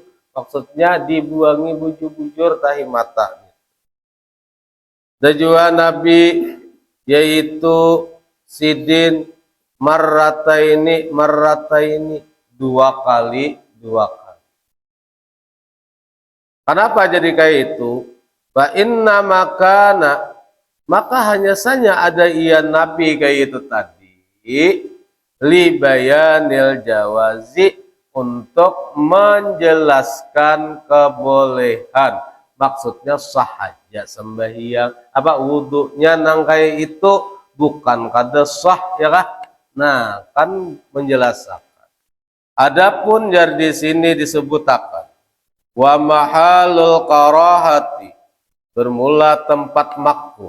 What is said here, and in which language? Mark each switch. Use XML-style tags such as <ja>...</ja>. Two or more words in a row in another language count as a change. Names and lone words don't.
<bjn>Maksudnya dibuangi bujur-bujur tahi mata.</bjn> <id>Dan juga Nabi yaitu Sidin marrataini 2 kali. Kenapa jadi kayak itu?</id> <ar>فإن ما كان,</ar> <bjn>maka hanya saja ada ian Nabi kayak itu tadi</bjn> <ar>لبيان الجواز,</ar> <bjn>untuk menjelaskan kebolehan. Maksudnya sahaja sembahyang apa wudunya nang kayak itu bukan kada sah ya kah?</bjn> <id>Nah kan menjelaskan.</id> <bjn>Adapun jar di sini disebutakan</bjn> <ar>ومحل الكراهة,</ar> <bjn>bermula tempat makruh.</bjn>